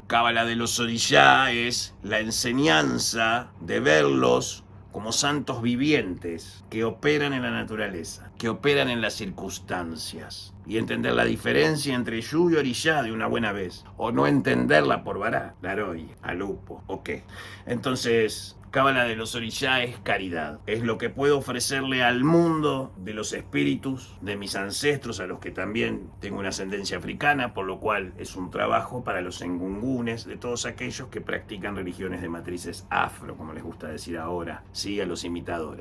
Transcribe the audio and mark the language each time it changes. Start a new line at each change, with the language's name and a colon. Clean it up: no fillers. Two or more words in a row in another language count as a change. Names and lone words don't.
Spanish: Cábala de los orishá es la enseñanza de verlos como santos vivientes que operan en la naturaleza, que operan en las circunstancias, y entender la diferencia entre Eshu y orishá de una buena vez, o no entenderla por vará, laroy, alupo, ok. Entonces, Cábala de los orishá es caridad, es lo que puedo ofrecerle al mundo de los espíritus de mis ancestros, a los que también tengo una ascendencia africana, por lo cual es un trabajo para los engungunes, de todos aquellos que practican religiones de matrices afro, como les gusta decir ahora, sí, a los imitadores.